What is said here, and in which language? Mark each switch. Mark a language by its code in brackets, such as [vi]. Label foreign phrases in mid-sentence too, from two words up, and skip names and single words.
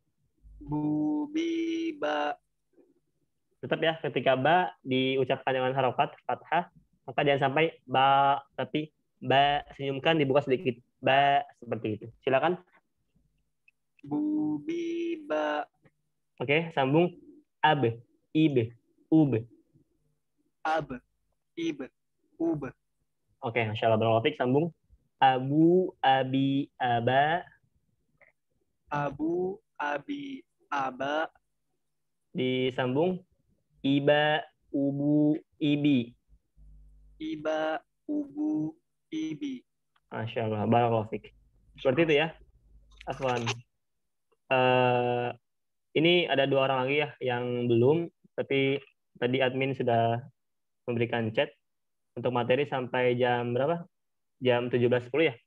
[ar] بُبِبَ. [id] Tetap ya, ketika ba diucapkan dengan harokat fathah, maka jangan sampai ba, tapi ba, senyumkan, dibuka sedikit. Ba, seperti itu. Silakan. [ar] بُبِبَ. [id] Oke, sambung. [ar] أَبْ، إِبْ، أُبْ. أَبْ، إِبْ، أُبْ. [id] Oke, [ar] ما شاء الله، بارك الله فيك. [id] Sambung. [ar] أَبُ، أَبِ، أَبَ. أَبُ، أَبِ, أَبَ. [id] Disambung. [ar] إِبَ، أُبُ، إِبِ. إِبَ، أُبُ، إِبِ. ما شاء الله، بارك الله فيك. [id] Seperti itu ya. Afwan. Ini ada 2 orang lagi ya yang belum, tapi tadi admin sudah memberikan chat untuk materi sampai jam berapa? Jam 17.10 ya.